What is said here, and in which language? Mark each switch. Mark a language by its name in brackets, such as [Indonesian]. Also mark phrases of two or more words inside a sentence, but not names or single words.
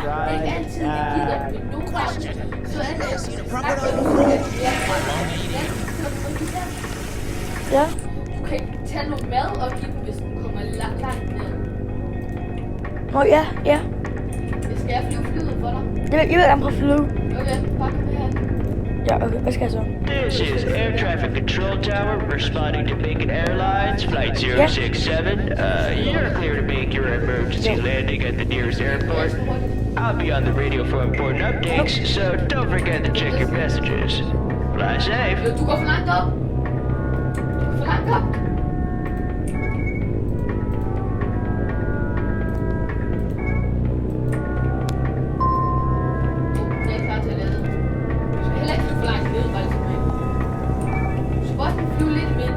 [Danish] Det er ikke altid, det gider, men nogle gange, så er det Ja. du kan tage noget mad og give dem, hvis den kommer langt ned. Nå, ja. Skal jeg flyve for dig? Jeg vil gerne prøve at flyve. Okay, bare kom her. Ja, okay. Hvad skal jeg så? [English] This is Air Traffic Control Tower responding to Bacon Airlines, Flight 067. You're clear to make your emergency landing at the nearest airport. I'll be on the radio for important updates, so don't forget to check your messages. Fly safe. [Danish] Du går for langt op. For langt op. Jeg er klar til at lande. Du skal heller ikke flyve for langt ned, bare ligesom mig. Du skal bare flyve lidt i midten.